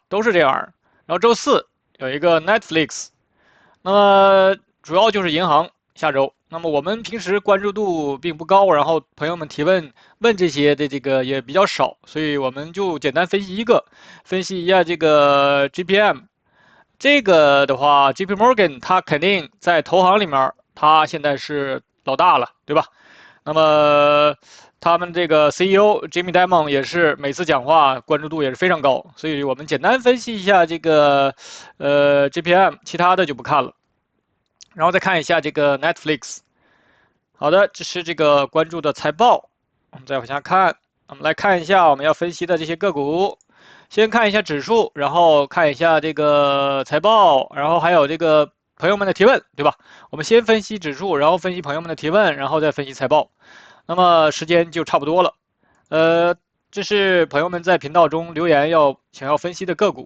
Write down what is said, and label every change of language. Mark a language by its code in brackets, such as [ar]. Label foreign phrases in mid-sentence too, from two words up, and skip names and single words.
[zh] 都是這樣。然後周四有一個 Netflix， 那麼主要就是銀行下周。那麼我們平時關注度並不高，然後朋友們提問這些的這個也比較少，所以我們就簡單分析分析一下這個 GPM。這個的話 ，JP Morgan 它肯定在投行裡面，它現在是老大了，對吧？那麼他們這個 CEO Jamie Dimon 也是每次講話關注度也是非常高，所以我們簡單分析一下這個GPM， 其他的就不看了。然後再看一下這個 Netflix。好的，這是這個關注的財報。我們再往下看，我們來看一下我們要分析的這些個股。先看一下指數，然後看一下這個財報，然後還有這個朋友們的提問，對吧？我們先分析指數，然後分析朋友們的提問，然後再分析財報。那麼時間就差不多了。這是朋友們在頻道中留言想要分析的個股。